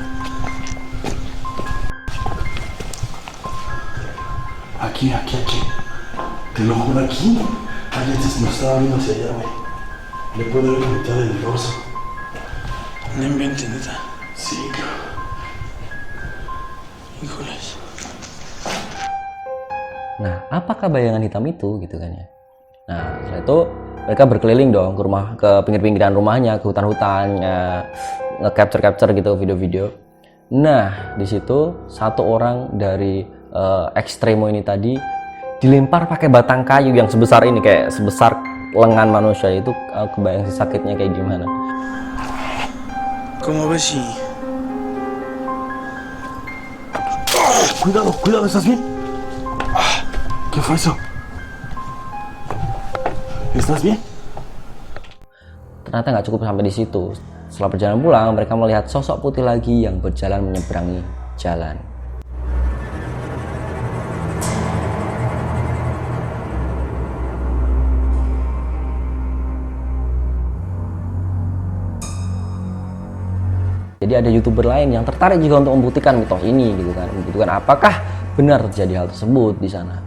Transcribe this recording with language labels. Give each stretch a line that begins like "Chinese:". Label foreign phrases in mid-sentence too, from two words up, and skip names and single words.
Spanish: Aquí. Te lo juro, aquí. Alguien nos estaba viendo hacia allá, güey. Le puedo ver la mitad del dorso. No inventes, neta. Sí, cabrón. Híjoles.
Indonesian: Nah, apakah bayangan hitam itu gitu kan ya? Nah, setelah itu mereka berkeliling dong ke rumah, ke pinggir-pinggiran rumahnya, ke hutan-hutannya, nge-capture gitu video-video. Nah, di situ satu orang dari ekstremo ini tadi dilempar pakai batang kayu yang sebesar ini, kayak sebesar lengan manusia. Itu kebayang sih sakitnya kayak gimana.
Spanish: ¿Cómo ves si...? Cuidado, ¿estás bien? ¿Qué fue eso? ¿Estás bien?
Indonesian: Ternyata nggak cukup sampai di situ. Setelah perjalanan pulang, mereka melihat sosok putih lagi yang berjalan menyeberangi jalan. Jadi ada YouTuber lain yang tertarik juga untuk membuktikan mitos ini gitu kan, membuktikan apakah benar terjadi hal tersebut di sana.